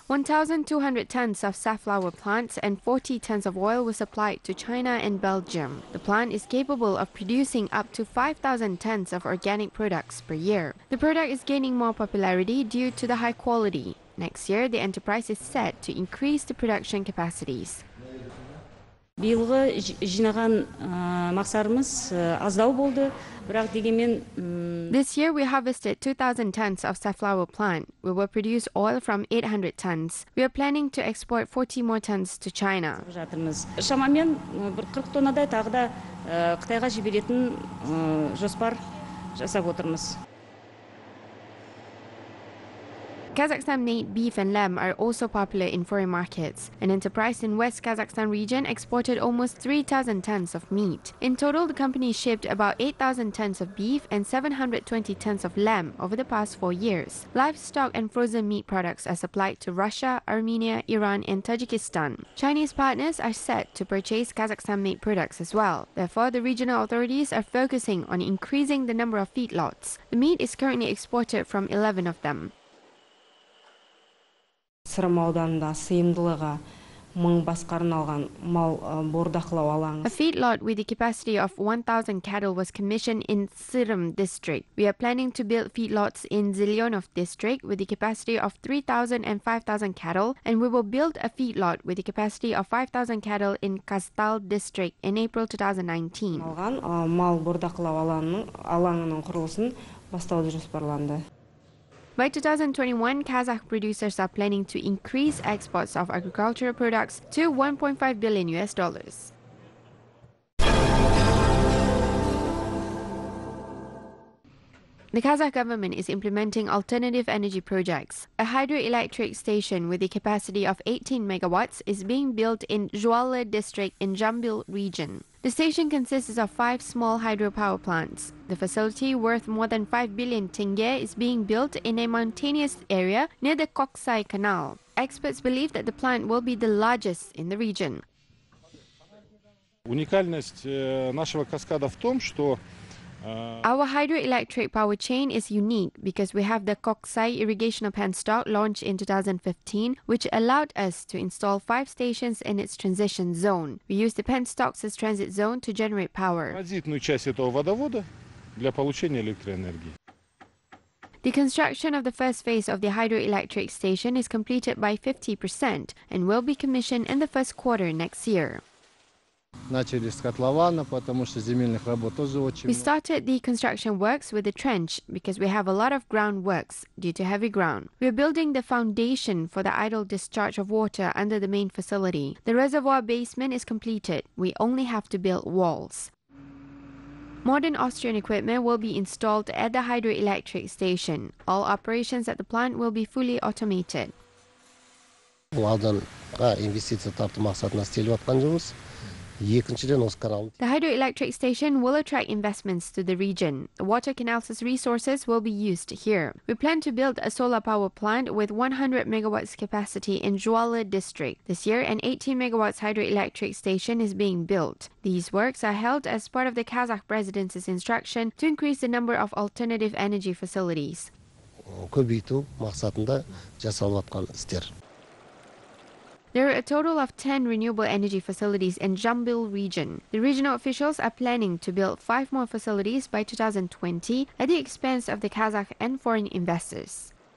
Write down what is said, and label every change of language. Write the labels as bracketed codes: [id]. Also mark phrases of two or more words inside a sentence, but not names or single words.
[en] 1,200 tons of safflower plants and 40 tons of oil were supplied to China and Belgium. The plant is capable of producing up to 5,000 tons of organic products per year. The product is gaining more popularity due to the high quality. Next year, the enterprise is set to increase the production capacities. [kk] Биылғы жинаған мақсарымыз аздау болды, бірақ дегенмен [en] This year, we harvested 2,000 tons of safflower plant. We will produce oil from 800 tons. We are planning to export 40 more tons to China. [kk] жатырмыз. Шамамен бір 40 тоннадай тағы да Қытайға жіберетін жоспар жасап отырмыз. [en] Kazakhstan-made beef and lamb are also popular in foreign markets. An enterprise in West Kazakhstan region exported almost 3,000 tons of meat. In total, the company shipped about 8,000 tons of beef and 720 tons of lamb over the past 4 years. Livestock and frozen meat products are supplied to Russia, Armenia, Iran, and Tajikistan. Chinese partners are set to purchase Kazakhstan-made products as well. Therefore, the regional authorities are focusing on increasing the number of feedlots. The meat is currently exported from 11 of them. [kk] Сырым ауданында сыйымдылығы 1000 басқа арналған мал бордақылау алаңы. [en] A feedlot with the capacity of 1,000 cattle was commissioned in Syrım district. We are planning to build feedlots in Zelyonov district with the capacity of 3,000 and 5,000 cattle, and we will build a feedlot with the capacity of 5,000 cattle in Kastal district in April 2019. [kk] Алған мал бордақылау алаңының құрылысын бастауды жоспарланды. [en] By 2021, Kazakh producers are planning to increase exports of agricultural products to $1.5 billion. The Kazakh government is implementing alternative energy projects. A hydroelectric station with a capacity of 18 megawatts is being built in Joly district in Jambil region. The station consists of 5 small hydropower plants. The facility, worth more than 5 billion tenge, is being built in a mountainous area near the Koksai Canal. Experts believe that the plant will be the largest in the region. [ru] Уникальность нашего каскада в том, что [en] Our hydroelectric power chain is unique because we have the Koksai irrigational penstock launched in 2015, which allowed us to install 5 stations in its transition zone. We use the penstocks as transit zone to generate power. [ru] транзитную часть этого водовода для получения электроэнергии. [en] The construction of the first phase of the hydroelectric station is completed by 50% and will be commissioned in the first quarter next year. [ru] Начали с котлована, потому что земельных работ тоже очень [en] We [ru] много. [en] started the construction works with the trench because we have a lot of groundworks due to heavy ground. We are building the foundation for the idle discharge of water under the main facility. The reservoir basement is completed. We only have to build walls. Modern Austrian equipment will be installed at the hydroelectric station. All operations at the plant will be fully automated. [kk] Бұл ауданға инвестиция тарту мақсатында істеліп жатқан жұмыс. Екіншіден осы канал. [en] The hydroelectric station will attract investments to the region. The water canals' resources will be used here. We plan to build a solar power plant with 100 megawatts capacity in Joly district. This year, an 18 megawatts hydroelectric station is being built. These works are held as part of the Kazakh presidency's instruction to increase the number of alternative energy facilities. [kk] Көбейту мақсатында жасалып жатқан істер. [en] There are a total of 10 renewable energy facilities in Jambil region. The regional officials are planning to build 5 more facilities by 2020 at the expense of the Kazakh and foreign investors.